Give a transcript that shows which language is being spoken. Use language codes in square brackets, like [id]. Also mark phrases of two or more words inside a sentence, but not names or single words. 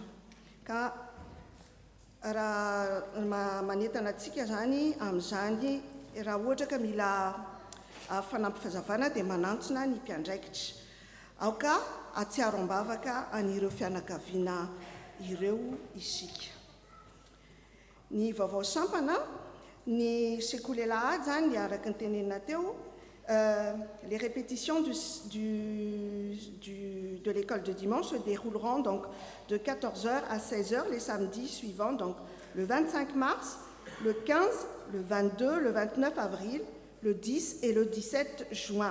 [mg] Ka raha manentana atsika zany amin'izany, raha ohatra ka mila fanampifazavana dia manantsona ny mpiandraikitra. Aoka atsiaro ambavaka anireo fianakaviana ireo isika. Ny vaovao sampana, ny sekoly alahady zany dia araka ny tenenina teo, [fr] les répétitions de l'école de dimanche se dérouleront donc de 14h à 16h les samedis suivants, donc le 25 mars, le 15, le 22, le 29 avril, le 10 et le 17 juin.